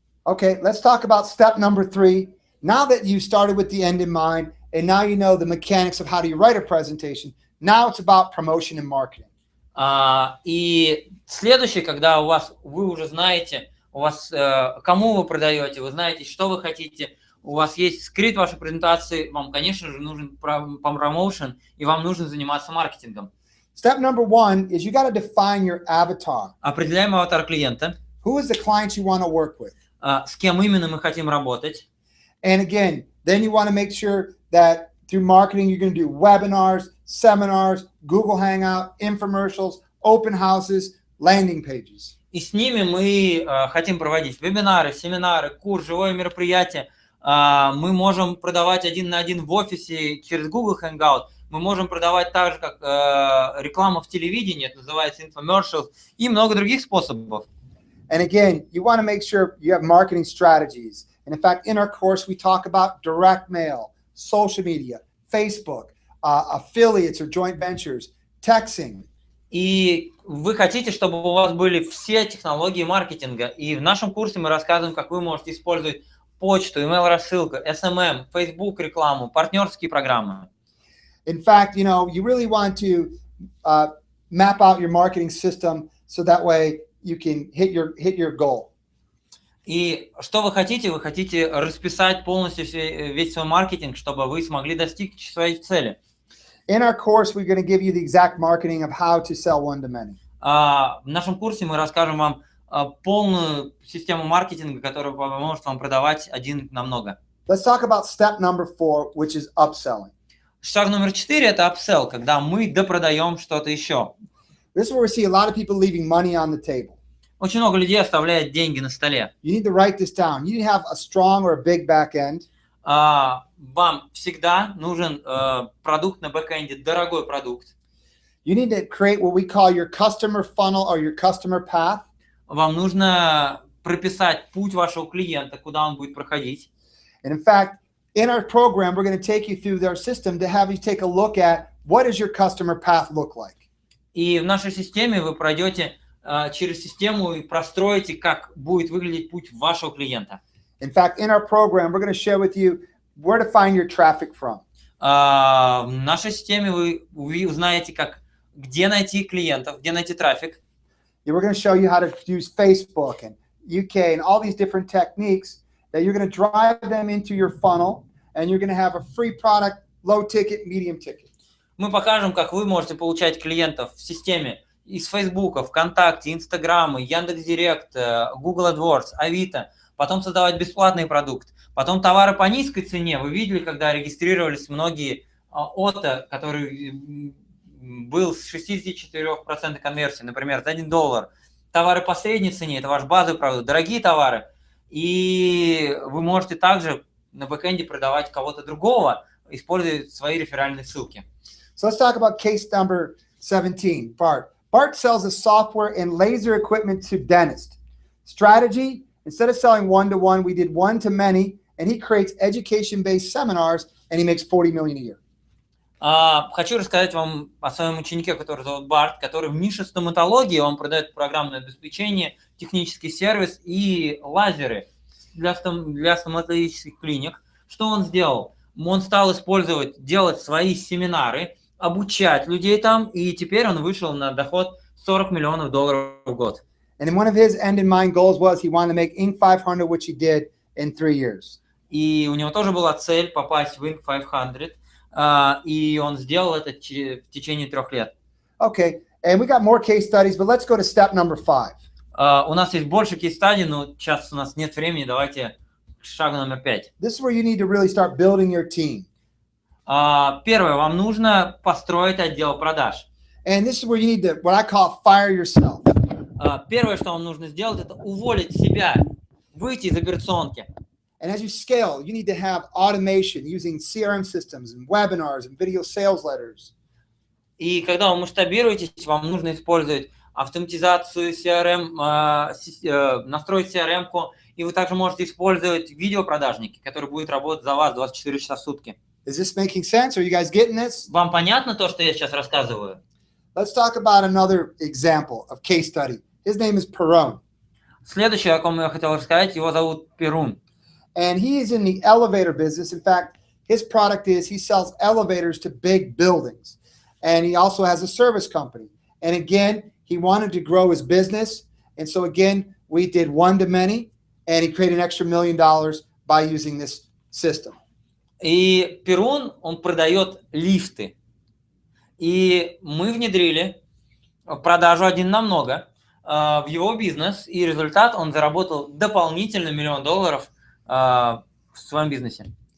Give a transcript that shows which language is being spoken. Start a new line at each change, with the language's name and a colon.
English: Okay, let's talk about step number 3. Now that you started with the end in mind, and now you know the mechanics of how do you write a presentation, now it's about promotion and marketing.
Russian: И следующее, когда вы уже знаете, кому вы продаете, вы знаете, что вы хотите, у вас есть скрипт вашей презентации, вам, конечно же, нужен промоушен, и вам нужно заниматься маркетингом.
English: Step number 1 is you got to define your avatar.
Russian: Определяем аватар клиента.
English: Who is the client you want to work with?
Russian: С кем именно мы хотим работать.
English: And again, then you want to make sure that through marketing, you're going to do webinars, seminars, Google Hangout, infomercials, open houses, landing pages.
Russian: И с ними мы хотим проводить вебинары, семинары, курс, живое мероприятие. Мы можем продавать 1 на 1 в офисе через Google Hangout. Мы можем продавать так же, как реклама в телевидении, это называется infomercials, и много других способов.
English: And again, you want to make sure you have marketing strategies. And in fact, in our course, we talk about direct mail, social media, Facebook, affiliates or joint ventures, texting.
Russian: И вы хотите, чтобы у вас были все технологии маркетинга. И в нашем курсе мы рассказываем, как вы можете использовать почту, email-рассылку, SMM, Facebook рекламу, партнерские программы.
English: In fact, you really want to map out your marketing system so that way you can hit your goal.
Russian: И что вы хотите? Вы хотите расписать полностью весь свой маркетинг, чтобы вы смогли достичь своей цели.
English: In our course, we're going to give you the exact marketing of how to sell one-to-many.
Russian: В нашем курсе мы расскажем вам полную систему маркетинга, которая поможет вам продавать 1 на много.
English: Let's talk about step number 4, which is upselling.
Russian: Шаг номер 4 – это upsell, когда мы допродаем что-то еще.
English: This is where we see a lot of people leaving money on the table.
Russian: Очень много людей оставляет деньги на столе.
English: You need to write this down. You need to have a strong or a big back end.
Russian: Вам всегда нужен продукт на бэкэнде, дорогой продукт.
English: You need to create what we call your customer funnel or your customer path.
Russian: Вам нужно прописать путь вашего клиента, куда он будет проходить.
English: And in fact, in our program, we're going to take you through their system to have you take a look at what does your customer path look like.
Russian: И в нашей системе вы пройдете через систему и простроите, как будет выглядеть путь вашего клиента.
English: In fact, in our program, we're going to share with you where to find your traffic from.
Russian: В нашей системе вы узнаете, где найти клиентов, где найти трафик.
English: And we're going to show you how to use Facebook and UK and all these different techniques that you're going to drive them into your funnel, and you're going to have a free product, low ticket, medium ticket.
Russian: Мы покажем, как вы можете получать клиентов в системе из Facebook, ВКонтакте, Инстаграма, Яндекс.Директ, Google AdWords, Авито, потом создавать бесплатный продукт, потом товары по низкой цене. Вы видели, когда регистрировались многие ОТО, который был с 64% конверсии, например, за $1. Товары по средней цене – это ваш базовый продукт, дорогие товары. И вы можете также на бэкэнде продавать кого-то другого, используя свои реферальные ссылки.
English: So let's talk about case number 17, Bart. Bart sells a software and laser equipment to dentists. Strategy, instead of selling one-to-one, we did one-to-many, and he creates education-based seminars, and he makes $40 million a year.
Russian: Хочу рассказать вам о своем ученике, который зовут Барт, который в нише стоматологии, он продает программное обеспечение, технический сервис и лазеры для стоматологических клиник. Что он сделал? Он стал делать свои семинары, обучать людей там, и теперь он вышел на доход $40 миллионов в год.
English: And one of his end-in-mind goals was he wanted to make Inc. 500, which he did in 3 years.
Russian: И у него тоже была цель попасть в Inc. 500, и он сделал это в течение 3 лет.
English: Okay, and we got more case studies, but let's go to step number 5.
Russian: У нас есть больше кейс-стадий, но сейчас у нас нет времени, давайте к шагу номер 5.
English: This is where you need to really start building your team.
Russian: Первое, вам нужно построить отдел продаж.
English: And this is where you need to, what I call, fire yourself.
Russian: Первое, что вам нужно сделать, это уволить себя, выйти из операционки.
English: And as you scale, you need to have automation using CRM systems and webinars and video sales letters.
Russian: И когда вы масштабируетесь, вам нужно использовать автоматизацию CRM, настроить CRM-ку, и вы также можете использовать видеопродажники, которые будут работать за вас 24 часа в сутки.
English: Is this making sense? Are you guys getting this?
Russian: Вам понятно то, что я сейчас рассказываю?
English: Let's talk about another example of case study. His name is Perron.
Russian: Следующее, о ком я хотел рассказать, его зовут Перун.
English: And he is in the elevator business. In fact, his product is he sells elevators to big buildings. And he also has a service company. And again, he wanted to grow his business. And so again, we did one-to-many, and he created an extra $1 million by using this system.
Russian: И Перун, он продает лифты. И мы внедрили продажу 1 на много в его бизнес, и результат, он заработал дополнительно $1 миллион в своем бизнесе.